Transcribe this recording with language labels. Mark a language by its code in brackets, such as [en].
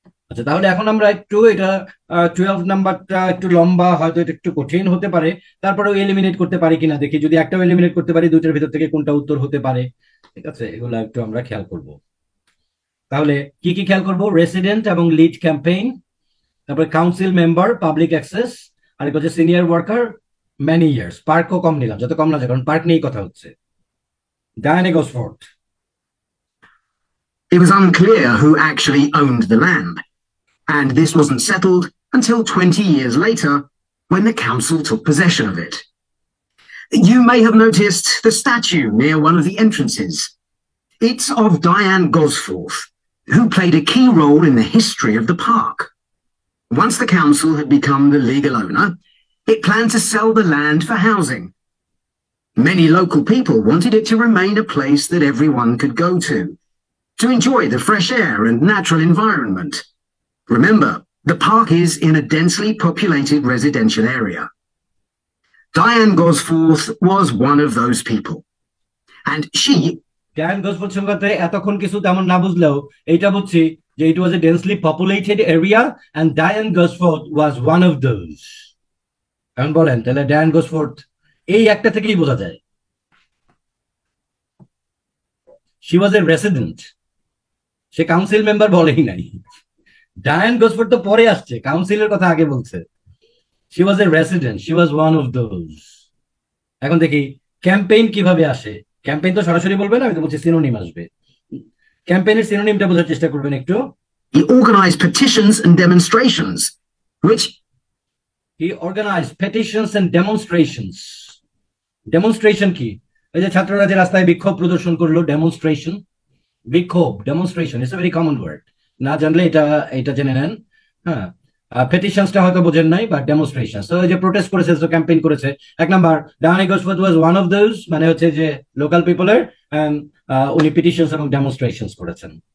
[bn] আচ্ছা তাহলে এখন আমরা একটু এটা 12 নাম্বারটা একটু লম্বা হয়তো এটা একটু কঠিন হতে পারে তারপরেও এলিমিনেট করতে পারি কিনা দেখি যদি একটাও এলিমিনেট করতে পারি দুইটার ভিতর থেকে কোনটা উত্তর হতে পারে ঠিক আছে এগুলো একটু আমরা খেয়াল করব তাহলে কি কি খেয়াল করব রেসিডেন্ট এবং লিড ক্যাম্পেইন তারপরে কাউন্সিল মেম্বার পাবলিক অ্যাক্সেস আর হচ্ছে সিনিয়র ওয়ার্কার মেনি ইয়ার্স পার্কও কম নিলাম যত কম না যায় কারণ পার্ক নিয়েই কথা হচ্ছে Diana [en] It was unclear who actually owned the land, and this wasn't settled until 20 years later when the council took possession of it. You may have noticed the statue near one of the entrances. It's of Diane Gosforth, who played a key role in the history of the park. Once the council had become the legal owner, it planned to sell the land for housing. Many local people wanted it to remain a place that everyone could go to enjoy the fresh air and natural environment. Remember, the park is in a densely populated residential area. Diane Gosforth was one of those people. And she... [bn] Diane Gosforth সম্পর্কে এতক্ষণ কিছু তেমন না বুঝলেও এইটা বুঝছি যে [en] it was a densely populated area and Diane Gosforth was one of those. [bn] এখন বলেন তাহলে Diane Gosforth এই একটা থেকেই বোঝা যায় [en] she was a resident. [bn] Say council member বলেই নাই। Diane Gosforth তো পরে আসছে, কাউন্সিলের কথা আগে বলছে। [en] She was a resident. She was one of those. [bn] এখন দেখি ক্যাম্পেইন কিভাবে আসে। ক্যাম্পেইন তো সরাসরি বলবে না, আমি তো বলছি সিনোনিম আসবে। ক্যাম্পেইনের সিনোনিমটা বোঝার চেষ্টা করবেন একটু। [en] He organized petitions and demonstrations, which... He organized petitions and demonstrations. [bn] Demonstration কি? এই যে ছাত্ররা যে রাস্তায় বিক্ষোভ প্রদর্শন করলো, demonstration. বিক্ষোভ, demonstration. [en] It's a very common word. [bn] না জানলে এটা জেনে নেন। হ্যাঁ, petitionsটা হয়তো বোঝেন নাই, [en] but demonstrations. [bn] So যে প্রোটেস্ট করেছে, so ক্যাম্পেইন করেছে। এক number, Diane Gosforth was one of those, মানে হচ্ছে যে লোকাল পিপলের, and উনি petitions এবং demonstrations করেছেন।